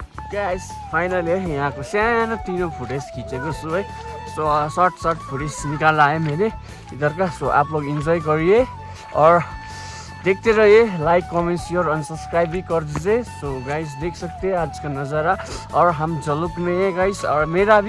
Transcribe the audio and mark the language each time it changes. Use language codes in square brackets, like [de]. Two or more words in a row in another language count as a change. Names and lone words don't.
[en] guys finally [hi] है [ne] यहाँको सानो तिनो फुटेज खींचेको छु [hi] है [en] so short footage [hi] निकाला है मैंने इधर का सो आप लोग एंजॉय करिए और देखते रहिए [en] like comment share [hi] और सब्सक्राइब भी कर दीजिए [en] so guys [hi] देख सकते हैं आज का नज़ारा और हम झलुक में है गाइस और मेरा भी